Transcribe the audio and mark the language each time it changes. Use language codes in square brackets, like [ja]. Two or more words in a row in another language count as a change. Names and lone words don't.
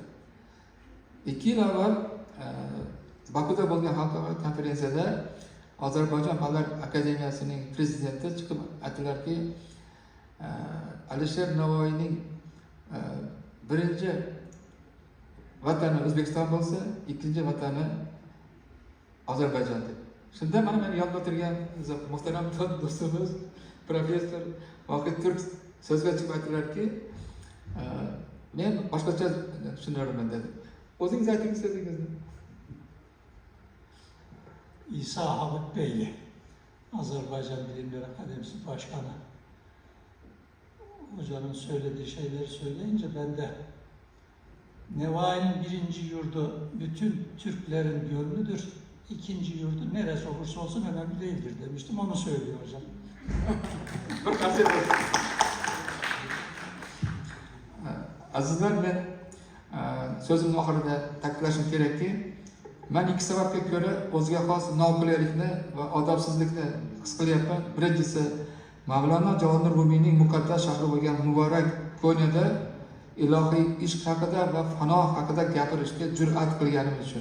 [uz] 2 yil avval Bakuda bo'lgan xalqaro konferensiyada Ozarbayjon Fanlar akademiyasining prezidenti chiqib aytdilarki, Alisher Navoiyning birinchi vatani O'zbekiston bo'lsa, ikkinchi vatani Ozarbayjon deb. Shunda mana meni yodda o'tirgan muhtaram do'stimiz professor Vohid Turk so'zga chiqib aytdilarki, men boshqacha tushunarman dedi. O'zingiz aytingiz so'zingizni. [tr] İsa Halık Beyli, Azerbaycan Bilimler Akademisi Başkanı. Hocanın söylediği şeyleri söyleyince ben de Nevai'nin birinci yurdu bütün Türklerin gönlüdür, ikinci yurdu neresi olursa olsun önemli değildir demiştim, onu söylüyor hocam. [uz] Azizlar, men so'zimni oxirida ta'kidlashim kerakki, men 2 sababga ko'ra o'ziga xos noqulaylikni va odobsizlikni his qilyapman. Birinchisi, Mavlono Javonir Rumiyning muqaddas shahri bo'lgan Muborak Konyada ilohiy ishq haqida va fano haqida gapirishga jur'at qilganim uchun.